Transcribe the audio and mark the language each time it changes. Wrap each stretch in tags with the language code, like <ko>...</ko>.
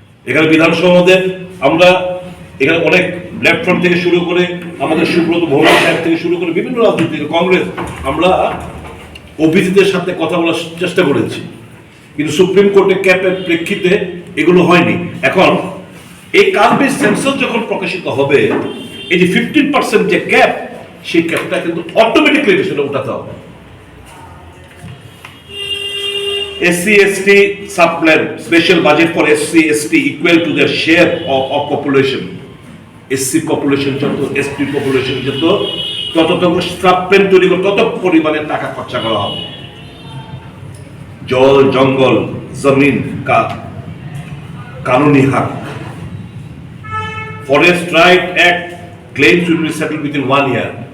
<bn>এখানে বিধানসভাতে আমরা এখানে অনেক লেফট ফ্রন্ট থেকে শুরু করে আমাদের সুব্রত ভৌমিক সাহেব থেকে শুরু করে বিভিন্ন রাজনীতি কংগ্রেস, আমরা ওবিসিদের সাথে কথা বলার চেষ্টা করেছি, কিন্তু সুপ্রিম কোর্টে ক্যাপের প্রেক্ষিতে এগুলো হয়নি। এখন এই কাস্ট বেস সেন্সাস যখন প্রকাশিত হবে, এই যে 15% যে ক্যাপ, সেই ক্যাপটা কিন্তু অটোমেটিক্যালি সেটা উঠাতে হবে।</bn> <en>SC ST subplan special budget for SC ST equal to their share of population.</en> <bn>SC population যত, ST population যত, তত সাবপ্ল্যান তৈরি করে তত পরিমাণে টাকা খরচা করা হবে।</bn> <hi>জল, জঙ্গল, জমিন का कानूनी हक,</hi> <en>Forest right act claims will be settled within 1 year.</en>